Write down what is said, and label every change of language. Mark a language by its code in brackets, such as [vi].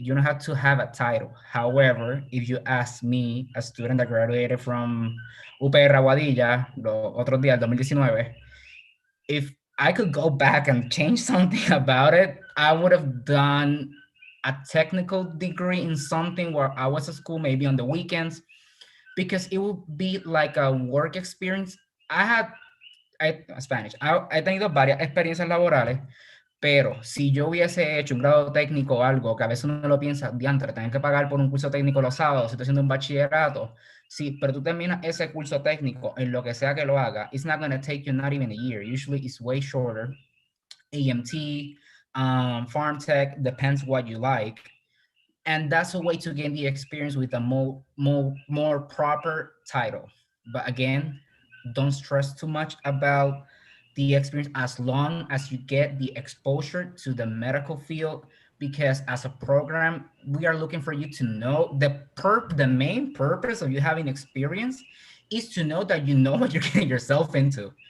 [en] You don't have to have a title. However, if you ask me, a student that graduated from UPR Aguadilla, [es] los otros días, [en] 2019, if I could go back and change something about it, I would have done a technical degree in something where I was at school, maybe on the weekends, because it would be like a work experience. [es] I he tenido varias experiencias laborales, pero si yo hubiese hecho un grado técnico o algo, que a veces uno lo piensa, diantre, tengo que pagar por un curso técnico los sábados, si estoy haciendo un bachillerato, sí, pero tú terminas ese curso técnico en lo que sea que lo haga, [en] it's not going to take you not even a year. Usually it's way shorter. AMT, farm tech, depends what you like. And that's a way to gain the experience with a more proper title. But again, don't stress too much about the experience as long as you get the exposure to the medical field, because as a program, we are looking for you to know the main purpose of you having experience is to know that you know what you're getting yourself into.